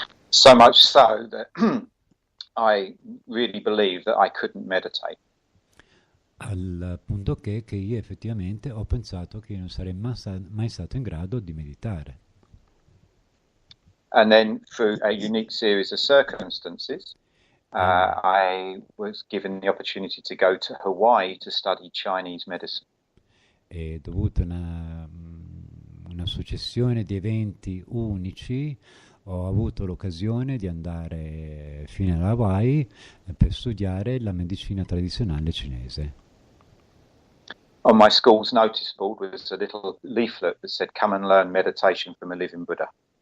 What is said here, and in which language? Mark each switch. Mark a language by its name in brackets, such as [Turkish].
[English] So much so that I really believed that I couldn't meditate. [Italian] Al punto che io effettivamente ho pensato che io non sarei mai stato in grado di meditare. [English] And then through a unique series of circumstances, I was given the opportunity to go to Hawaii to study Chinese medicine. [Italian] E dovuto a una successione di eventi unici, ho avuto l'occasione di andare fino alla Hawaii per studiare la medicina tradizionale cinese. [English] On my school's notice board was a little leaflet that said, "Come and learn meditation from a living Buddha."